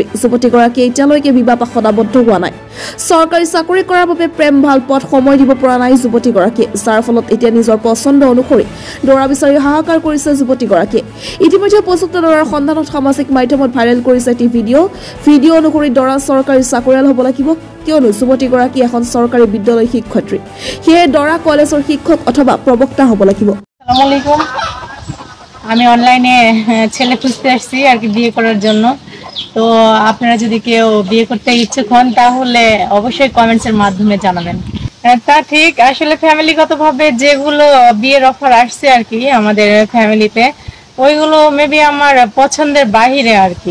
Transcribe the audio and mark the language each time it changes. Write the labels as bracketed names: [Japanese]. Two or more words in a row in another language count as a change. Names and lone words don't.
[Assamese] যুৱতীগৰাকীয়ে এতিয়ালৈকে বিবাহ পাশত আবদ্ধ হোৱা নাই। চৰকাৰী চাকৰি কৰাৰ বাবে প্ৰেম ভাল পথ সময় দিব পৰা নাই যুৱতীগৰাকীয়ে, যাৰ ফলত এতিয়া নিজৰ পচন্দ অনুসৰি দৰা বিচাৰি হাহাকাৰ কৰিছে যুৱতীগৰাকীয়ে। ইতিমধ্যে উপযুক্ত দৰাৰ সন্ধানত সামাজিক মাধ্যমত ভাইৰেল কৰিছে এটি ভিডিঅ' অনুসৰি দৰা চৰকাৰী চাকৰিয়াল হ'ব লাগিব, কিয়নো যুৱতীগৰাকী এখন চৰকাৰী বিদ্যালয় শিক্ষয়িত্ৰী। সেয়ে দৰা কলেজৰ শিক্ষক অথবা প্ৰবক্তা হ'ব লাগিব। [Arabic] السلام عليكم. [Bangla] আমি অনলাইনে ছেলে খুঁজতে আসছি আর কি বিয়ে করার জন্য। তো আপনারা যদি কেউ বিয়ে করতে ইচ্ছুক হন তাহলে অবশ্যই কমেন্টসের মাধ্যমে জানাবেন। তা ঠিক, আসলে ফ্যামিলিগতভাবে যেগুলো বিয়ের অফার আসছে আর কি আমাদের ফ্যামিলিতে, ওইগুলো মেবি আমার পছন্দের বাহিরে আর কি।